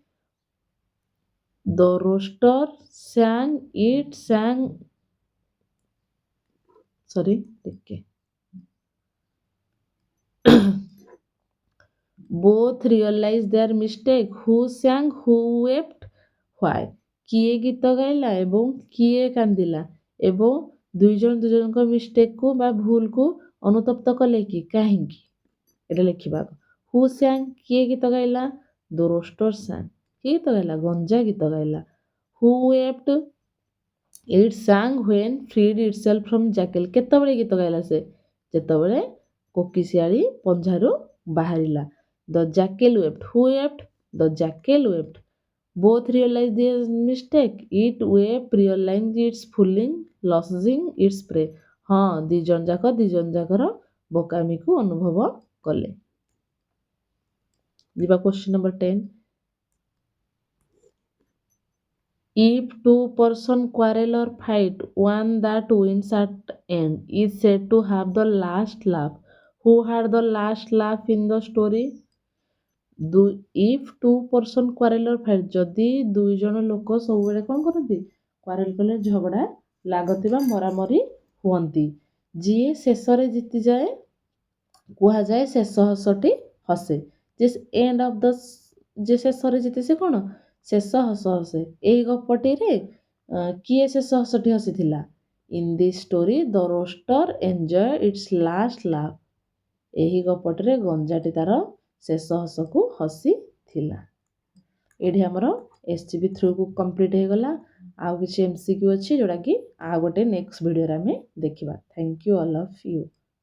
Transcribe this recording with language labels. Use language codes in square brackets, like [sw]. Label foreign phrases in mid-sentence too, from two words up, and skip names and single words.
[en] The rooster sang both realized their mistake. Who sang, who wept, why? [or] କିଏ ଗୀତ ଗାଇଲା ଏବଂ କିଏ କାନ୍ଦିଲା? ଏବଂ ଦୁଇ ଜଣଙ୍କ ମିଷ୍ଟେକକୁ ବା ଭୁଲକୁ ଅନୁତପ୍ତ କଲେ କି? କାହିଁକି? ଏଟା ଲେଖିବା। [en] Who sang? [or] କିଏ ଗୀତ ଗାଇଲା? [en] The rooster sang. [or] କିଏ ଗୀତ ଗାଇଲା? ଗଞ୍ଜା ଗୀତ ଗାଇଲା। [en] Who wept? It sang when freed itself from jackal. [or] କେତେବେଳେ ଗୀତ ଗାଇଲା ସେ? ଯେତେବେଳେ କୋକିଶିଆଳୀ ପଞ୍ଝାରୁ ବାହାରିଲା। [en] The jackal wept. Who wept? The jackal wept. Both realized their mistake. It wept realizing its fooling, losing its prey. [or] ହଁ, ଦି ଜଣ ଯାକର ବୋକାମିକୁ ଅନୁଭବ କଲେ। ଯିବା [en] question number [or] 10। [en] If two persons quarrel or fight, one that wins at end is said to have the last laugh. Who had the last laugh in the story? If two persons quarrel or fight, [or] ଯଦି ଦୁଇ ଜଣ ଲୋକ ସବୁବେଳେ କ'ଣ କରନ୍ତି? quarrel କଲେ ଝଗଡ଼ା ଲାଗନ୍ତି ବା ମରାମରି ହୁଅନ୍ତି। ଯିଏ ଶେଷରେ ଜିତିଯାଏ କୁହାଯାଏ ଶେଷ ହସଟି ହସେ। ଯେ ଶେଷରେ ଜିତେ ସେ କ'ଣ? ଶେଷ ହସ ହସେ। ଏହି ଗପଟିରେ କିଏ ଶେଷ ହସଟି ହସିଥିଲା? [en] In this story, the rooster enjoyed its last laugh. [or] ଏହି ଗପଟିରେ ଗଞ୍ଜାଟି ତାର ଶେଷ ହସକୁ ହସିଥିଲା। ଏଇଠି ଆମର SGP 3 କୁ କମ୍ପ୍ଲିଟ୍ ହେଇଗଲା। ଆଉ କିଛି MCQ ଅଛି ଯୋଉଟାକି ଆଉ ଗୋଟେ [en] next video [or] ଆମେ ଦେଖିବା। [en] Thank you all of you.